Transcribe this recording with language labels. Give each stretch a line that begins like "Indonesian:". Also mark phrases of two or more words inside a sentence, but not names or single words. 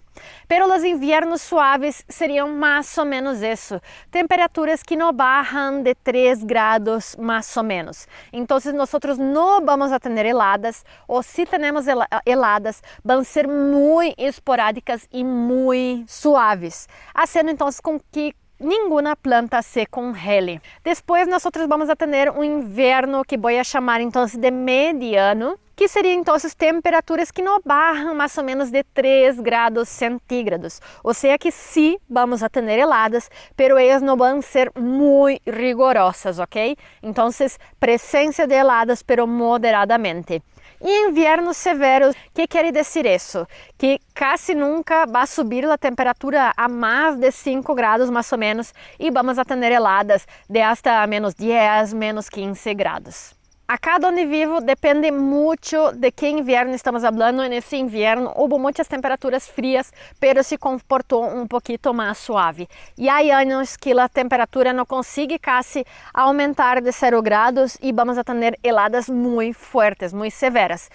Spanish: Pero los inviernos suaves serían más o menos eso, temperaturas que no bajan de 3 grados más o menos. Entonces nosotros no vamos a tener heladas, o si tenemos heladas, van a ser muy esporádicas y muy suaves, haciendo entonces con que nenhuma planta se congele.
Portuguese: Depois nós vamos a ter um inverno que vou chamar então de mediano, que seria então temperaturas que não barram mais ou menos de 3
Spanish: grados centígrados.
Portuguese: Ou seja que sim, vamos a ter heladas, pero elas não vão ser muito rigorosas, ok? Então, presença de heladas, pero moderadamente. E invernos severos, que quer dizer isso? Que quase nunca vai subir a temperatura a mais de 5 grados mais ou menos e vamos a ter
Spanish: heladas de hasta
Portuguese: menos 10, menos 15 grados. Acá onde vivo depende muito de que inverno estamos falando. Nesse inverno houve muitas temperaturas frias, pero se comportou um pouquinho mais suave. E há anos que a temperatura não consegue quase aumentar de 0 grados e vamos a ter heladas muito fortes, muito severas.